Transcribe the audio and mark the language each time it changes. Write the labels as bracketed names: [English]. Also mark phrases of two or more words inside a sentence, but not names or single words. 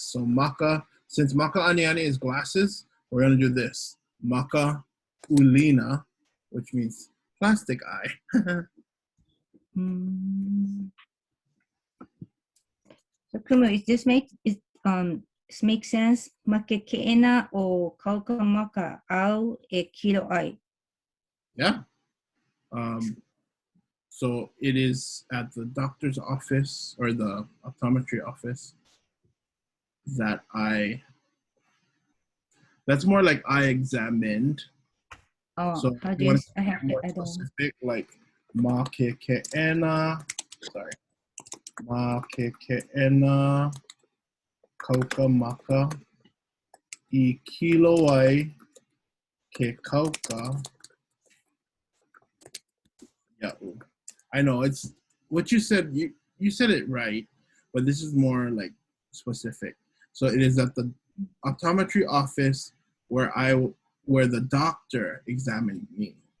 [English] So maka, since [Hawaiian] maka ani ani [English] is glasses, we're gonna do this. [Hawaiian] Maka ulina, [English] which means plastic eye. So Kumu, is this make sense? [Hawaiian] Makekeena o kaukamaka au e kilo ai. [English] Yeah. So it is at the doctor's office or the optometry office that's more like I examined. Oh, so how do you, I have to more add on. specific, like [Hawaiian] makekeena, makekeena kaukamaka I kilo ai ke kauka. [English] Yeah, I know it's what you said. You said it right, but this is more like specific. So it is at the optometry office where the doctor examined me.